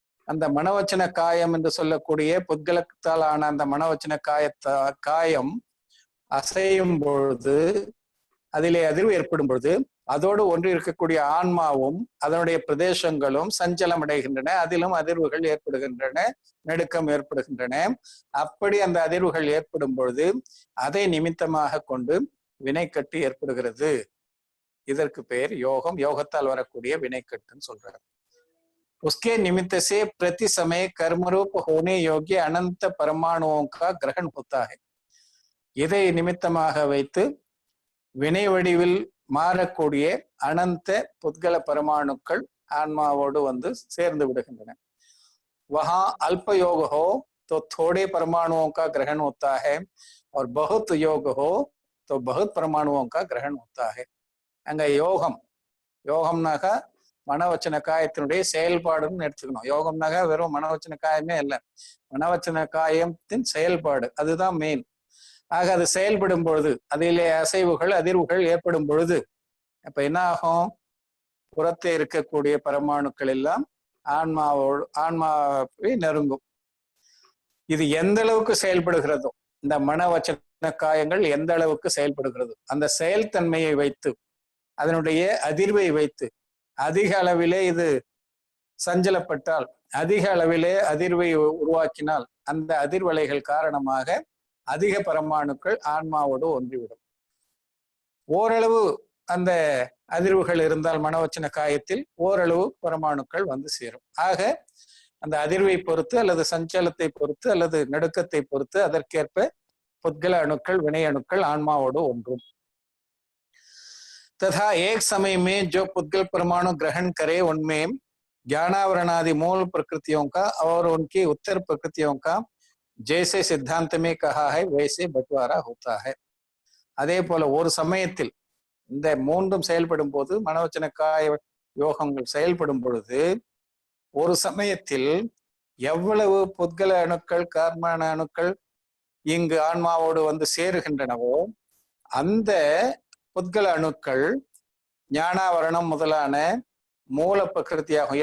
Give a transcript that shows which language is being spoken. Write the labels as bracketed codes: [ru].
[ta] அந்த மனவச்சன காயம் என்று சொல்லக்கூடிய புத்கலத்தால் ஆன அந்த மனவச்சன காயம் அசையும் பொழுது, அதிலே அதிர்வு ஏற்படும் பொழுது, அதோடு ஒன்று இருக்கக்கூடிய ஆன்மாவும் அதனுடைய பிரதேசங்களும் சஞ்சலம் அடைகின்றன. அதிலும் அதிர்வுகள் ஏற்படுகின்றன, நடுக்கம் ஏற்படுகின்றன. அப்படி அந்த அதிர்வுகள் ஏற்படும் பொழுது அதை நிமித்தமாக கொண்டு வினைக்கட்டு ஏற்படுகிறது. இதற்கு பெயர் யோகம். யோகத்தால் வரக்கூடிய வினைக்கட்டுன்னு சொல்றாரு. [hi] उसके निमित्त से प्रति समय कर्मरूप होने योग्य अनंत परमाणुओं का ग्रहण होता है. [ta] இதை நிமித்தமாக வைத்து வினை வடிவில் மாறக்கூடிய அனந்த புத்கல பரமாணுக்கள் ஆன்மாவோடு சேர்ந்து விடுகின்றன. [hi] वहां अल्प योग हो तो थोड़े परमाणुओं का ग्रहण होता है और बहुत योग हो तो बहुत परमाणुओं का ग्रहण होता है. [ta] அங்க யோகம்னாக்கா மனவச்சன காயத்தினுடைய செயல்பாடுன்னு எடுத்துக்கணும். யோகம்னாக்கா வெறும் மனவச்சன காயமே இல்லை, மனவச்சன காயத்தின் செயல்பாடு அதுதான் மெயின். ஆக அது செயல்படும் பொழுது, அதிலே அசைவுகள் அதிர்வுகள் ஏற்படும் பொழுது அப்ப என்ன ஆகும், புறத்தே இருக்கக்கூடிய பரமாணுக்கள் எல்லாம் ஆன்மாவை நெருங்கும். இது எந்த அளவுக்கு செயல்படுகிறதோ, இந்த மனவச்சன காயங்கள் எந்த அளவுக்கு செயல்படுகிறதோ அந்த செயல்தன்மையை வைத்து, அதனுடைய அதிர்வை வைத்து, அதிக அளவிலே இது சஞ்சலப்பட்டால், அதிக அளவிலே அதிர்வை உருவாக்கினால், அந்த அதிர்வலைகள் காரணமாக அதிக பரமாணுக்கள் ஆன்மாவோடு ஒன்றிவிடும். ஓரளவு அந்த அதிர்வுகள் இருந்தால் மனவச்சன காயத்தில் ஓரளவு பரமாணுக்கள் சேரும். ஆக அந்த அதிர்வை பொறுத்து அல்லது சஞ்சலத்தை பொறுத்து அல்லது நடுக்கத்தை பொறுத்து அதற்கேற்ப புத்கல அணுக்கள் வினை அணுக்கள் ஆன்மாவோடு ஒன்றும். [hi] तथा एक समय में जो पुद्गल परमाणु ग्रहण करे उनमें ज्ञानावरणादि मूल प्रकृतियों का और उनकी उत्तर प्रकृतियों का जैसे सिद्धांत में कहा है वैसे बंटवारा होता है. [ta] அதே போல ஒரு சமயத்தில் இந்த மூன்றும் செயல்படும் போது மனோவச்சன காய யோகங்கள் செயல்படும் பொழுது ஒரு சமயத்தில் எவ்வளவு புத்கல அணுக்கள் கர்மண அணுக்கள் இங்கு ஆன்மாவோடு வந்து சேருகின்றனவோ அந்த புத்கல அணுக்கள் ஞானாவரணம் முதலான மூல பிரகிருத்தியாகும்.